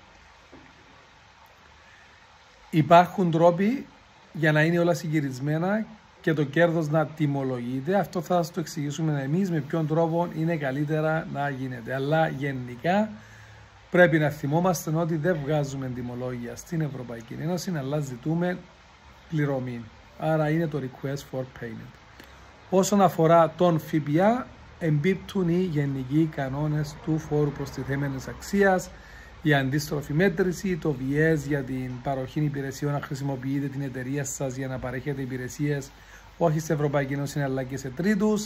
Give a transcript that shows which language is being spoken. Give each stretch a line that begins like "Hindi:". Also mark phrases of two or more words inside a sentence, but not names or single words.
Greek: Υπάρχουν τρόποι για να είναι όλα συγκυρισμένα και το κέρδος να τιμολογείται. Αυτό θα σας το εξηγήσουμε εμείς με ποιον τρόπο είναι καλύτερα να γίνεται. Αλλά γενικά πρέπει να θυμόμαστε ότι δεν βγάζουμε τιμολόγια στην Ευρωπαϊκή Ένωση, αλλά ζητούμε πληρωμή. Άρα είναι το
English: request for payment.
Greek: Όσον αφορά τον ΦΠΑ, εμπίπτουν οι γενικοί κανόνες του φόρου προστιθέμενης αξίας, η αντίστροφη μέτρηση, το VS για την παροχή υπηρεσιών, να χρησιμοποιείτε την εταιρεία σας για να παρέχετε υπηρεσίες όχι στην Ευρωπαϊκή Ένωση αλλά και σε τρίτους.